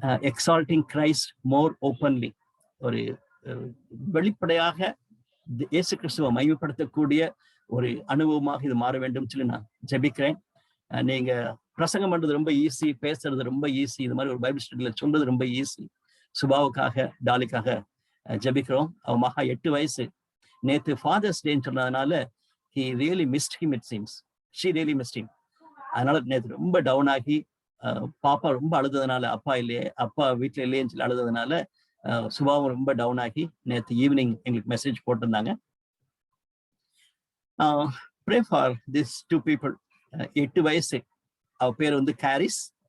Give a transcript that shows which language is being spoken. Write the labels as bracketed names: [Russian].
[English] exalting Christ more openly, [Tamil] ஒரு வெளிப்படையாக இயேசு கிறிஸ்துவை மகிமைப்படுத்தக்கூடிய ஒரு அனுபவமாக இது மாற வேண்டும் சொல்லி நான் ஜெபிக்கிறேன். நீங்க பிரசங்கம் பண்றது ரொம்ப ஈஸி, பேசுறது ரொம்ப ஈஸி, இது மாதிரி ஒரு பைபிள் ஸ்டடியில சொல்றது ரொம்ப ஈஸி. சுபாவுக்காக, டாலிக்காக ஜெபிக்கிறோம். அவன் மகா 8 வயசு. நேத்து ஃபாதர்ஸ் டேன்னு சொன்னதுனால [English] he really missed him, it seems. She really missed him. [Tamil] அதனால நேத்து ரொம்ப டவுன் ஆகி, பாப்பா ரொம்ப அழுததுனால, அப்பா வீட்டுல இல்லையேன்னு சொல்லி அழுததுனால சுபாவும் ரொம்ப டவுன் ஆகி நேற்று ஈவினிங் எங்களுக்கு மெசேஜ் போட்டிருந்தாங்க. [English] Pray for this 2 people. [Tamil] 8 வயசு, அவ பேர் வந்து [English] கேரிஸ்.